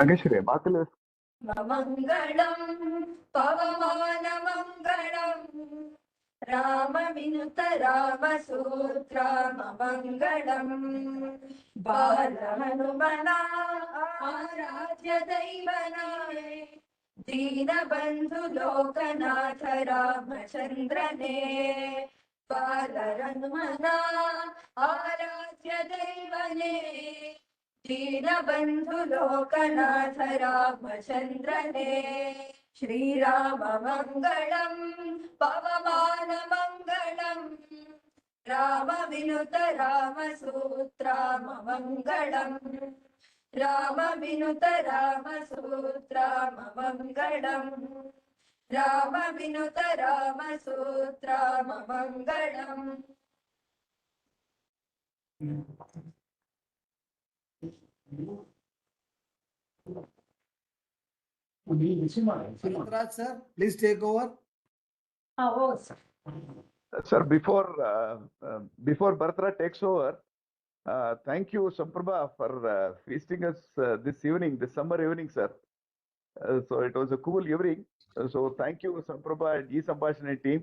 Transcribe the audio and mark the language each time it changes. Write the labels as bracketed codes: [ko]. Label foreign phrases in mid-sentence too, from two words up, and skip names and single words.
[sa] ಮಂಗಳಂ ಪವಮಾನ ಮಂಗಳಂ ರಾಮ ವಿನುತ ರಾಮ ಸೂತ್ರಾಮ ಮಂಗಳಂ [kn] ಬಾಲ ಹನುಮನ ಆರಾಧ್ಯ ದೈವನಾಯ ದೀನ ಬಂಧು ಲೋಕನಾಥ ರಾಮಚಂದ್ರನೇ ಬಾಲ ಹನುಮನ ಆರಾಧ್ಯ ದೈವನೇ ದೀನ ಬಂಧು ಲೋಕನಾಥ ರಾಮಚಂದ್ರನೇ [sa] श्रीराममङ्गलं पवमानमङ्गलम् रामविनुत रामसूत्राममङ्गलम् रामविनुत रामसूत्राममङ्गलम् रामविनुत रामसूत्राममङ्गलम् [en] Bharatraj sir, please take over. Oh, sir. Sir, before Bharatra takes over, thank you, Samprabha, for feasting us this evening, this summer evening, sir. So it was a cool evening. So thank you, Samprabha and E-Sambhashane team.